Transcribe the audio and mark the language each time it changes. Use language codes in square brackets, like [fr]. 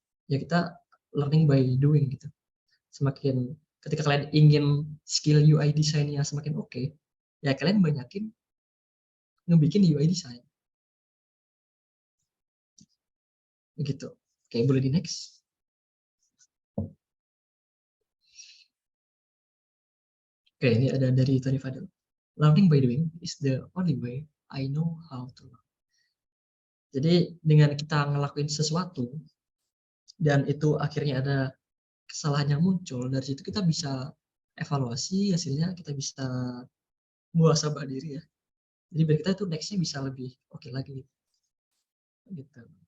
[id] Ya kita learning by doing gitu. Semakin ketika kalian ingin skill UI desainnya semakin oke, ya kalian banyakin ngebikin UI design. Begitu. Oke, boleh di next. Oke, ini ada dari Tony Fadel. [en] Learning by doing is the only way I know how to learn. [id] Jadi dengan kita ngelakuin sesuatu dan itu akhirnya ada kesalahan yang muncul, dari situ kita bisa evaluasi hasilnya, kita bisa muhasabah diri ya. Jadi biar kita itu next-nya bisa lebih oke lagi. Gitu.